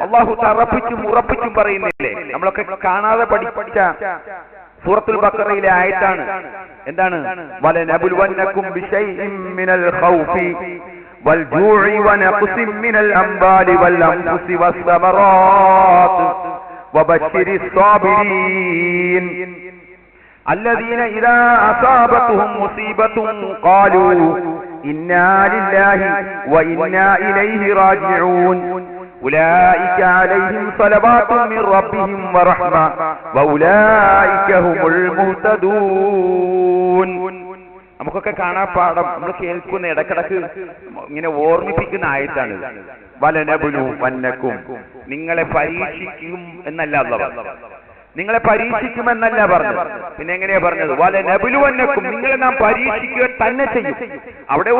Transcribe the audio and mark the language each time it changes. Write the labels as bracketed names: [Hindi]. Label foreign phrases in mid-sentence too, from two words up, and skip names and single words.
[Malayalam] അല്ലാഹു തറപ്പിച്ചും ഉറപ്പിച്ചും പറയുന്നില്ലേ, നമ്മളൊക്കെ കാണാതെ പഠിച്ച സൂറത്തുൽ ബഖറയിലെ ആയത്താണ്. [Arabic] എന്താണ്? ولنبلونكم بشيء من الخوف والجوع ونقص من الأموال والأنفس والثمرات وبشر الصابرين الذين إذا أصابتهم مصيبة قالوا إنا لله وإنا إليه راجعون أولئك عليهم صلوات من ربهم ورحمة وأولئك هم المهتدون. [Malayalam] നമുക്കൊക്കെ കാണാപ്പാടം നമ്മൾ കേൾക്കുന്ന ഇടക്കിടക്ക് ഇങ്ങനെ ഓർമ്മിപ്പിക്കുന്ന ആയത്താണ് [Arabic] ولنبلونكم, [Malayalam] നിങ്ങളെ പരീക്ഷിക്കും എന്നല്ല അല്ലാഹു പറഞ്ഞത്, നിങ്ങളെ പരീക്ഷിക്കുമെന്നല്ല പറഞ്ഞത്. പിന്നെ എങ്ങനെയാ പറഞ്ഞത്? വലനബുലുവന്നക്കും, നിങ്ങളെ നാം പരീക്ഷിക്കുക തന്നെ ചെയ്യും.